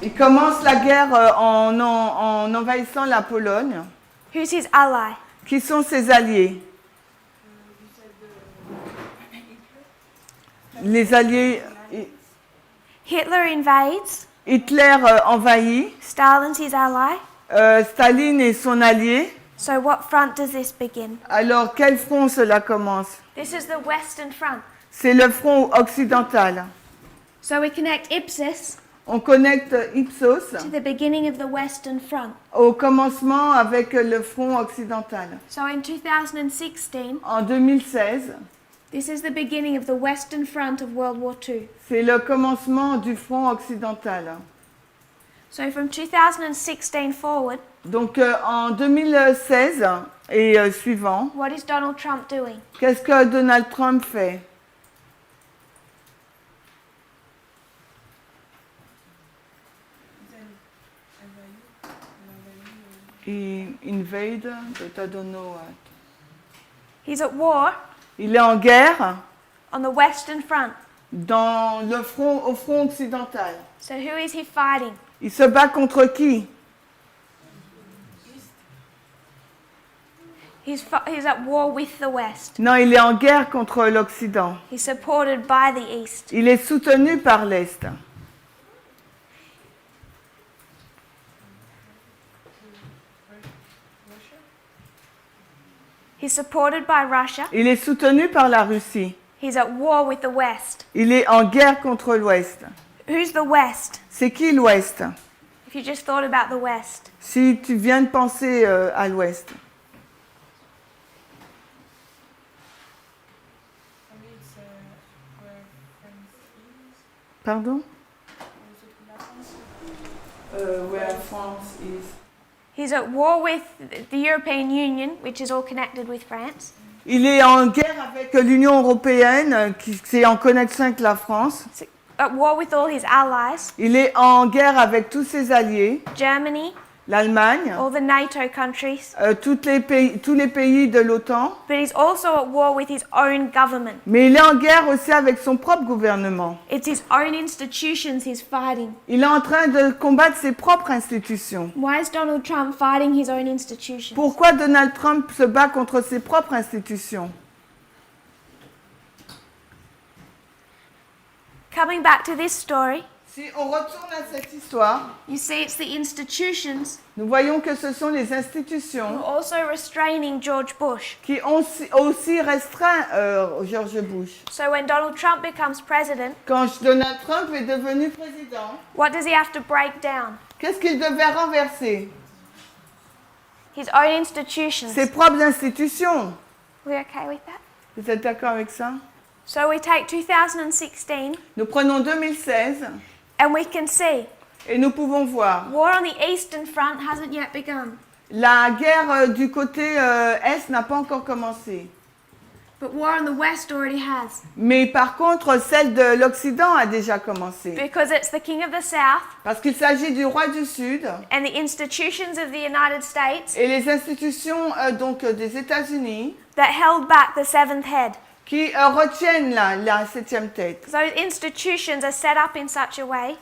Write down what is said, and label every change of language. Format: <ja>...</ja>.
<fr>Il commence la guerre en envahissant la Pologne.</fr> <en>Who's his ally?</en> <fr>Qui sont ses alliés? Les alliés.</fr> <en>Hitler invades.</en> <fr>Hitler envahit.</fr> <en>Stalin's his ally.</en> <fr>Staline est son allié.</fr> <en>So what front does this begin?</en> <fr>Alors, quel front cela commence?</fr> <en>This is the Western Front.</en> <fr>C'est le front occidental.</fr> <en>So we connect Ipsus</en> <fr>On connecte Ipsos</fr> <en>to the beginning of the Western Front.</en> <fr>au commencement avec le front occidental.</fr> <en>So in 2016,</en> <fr>En 2016,</fr> <en>this is the beginning of the Western Front of World War II.</en> <fr>c'est le commencement du front occidental.</fr> <en>So from 2016 forward,</en> <fr>Donc en 2016 et suivant,</fr> <en>what is Donald Trump doing?</en> <fr>qu'est-ce que Donald Trump fait?</fr> <en>He invade, but I don't know what. He's at war</en> <fr>Il est en guerre</fr> <en>on the Western Front.</en> <fr>au front occidental.</fr> <en>So who is he fighting?</en> <fr>Il se bat contre qui?</fr> <en>He's at war with the West.</en> <fr>Non, il est en guerre contre l'Occident.</fr> <en>He's supported by the East.</en> <fr>Il est soutenu par l'Est.</fr> <en>He's supported by Russia.</en> <fr>Il est soutenu par la Russie.</fr> <en>He's at war with the West.</en> <fr>Il est en guerre contre l'Ouest.</fr> <en>Who's the West?</en> <fr>C'est qui l'Ouest?</fr> <en>If you just thought about the West.</en> <fr>Si tu viens de penser à l'Ouest. Pardon?</fr> <en>Where France is. He's at war with the European Union, which is all connected with France.</en> <fr>Il est en guerre avec l'Union européenne, qui est en connexion avec la France.</fr> <en>He's at war with all his allies.</en> <fr>Il est en guerre avec tous ses alliés,</fr> <en>Germany,</en> <fr>l'Allemagne,</fr> <en>all the NATO countries.</en> <fr>tous les pays de l'OTAN.</fr> <en>But he's also at war with his own government.</en> <fr>Mais il est en guerre aussi avec son propre gouvernement.</fr> <en>It's his own institutions he's fighting.</en> <fr>Il est en train de combattre ses propres institutions.</fr> <en>Why is Donald Trump fighting his own institutions?</en> <fr>Pourquoi Donald Trump se bat contre ses propres institutions?</fr> <en>Coming back to this story,</en> <fr>Si on retourne à cette histoire,</fr> <en>you see it's the institutions</en> <fr>nous voyons que ce sont les</fr> <en>who</en> <fr>institutions</fr> <en>are also restraining George Bush.</en> <fr>qui ont aussi restreint George Bush.</fr> <en>So when Donald Trump becomes president,</en> <fr>Quand Donald Trump est devenu président,</fr> <en>what does he have to break down?</en> <fr>qu'est-ce qu'il devait renverser?</fr> <en>His own institutions.</en> <fr>Ses propres institutions.</fr> <en>We okay with that?</en> <fr>Vous êtes d'accord avec ça?</fr> <en>So we take 2016</en> <fr>Nous prenons 2016</fr> <en>and we can see</en> <fr>et nous pouvons voir</fr> <en>war on the Eastern Front hasn't yet begun,</en> <fr>la guerre du côté Est n'a pas encore commencé.</fr> <en>but war on the West already has.</en> <fr>Mais par contre, celle de l'Occident a déjà commencé.</fr> <en>Because it's the King of the South</en> <fr>Parce qu'il s'agit du roi du Sud</fr> <en>and the institutions of the United States</en> <fr>et les institutions des États-Unis</fr> <en>that held back the seventh head.</en> <fr>qui retiennent la septième tête.</fr> <en>Those institutions are set up in such a way</en>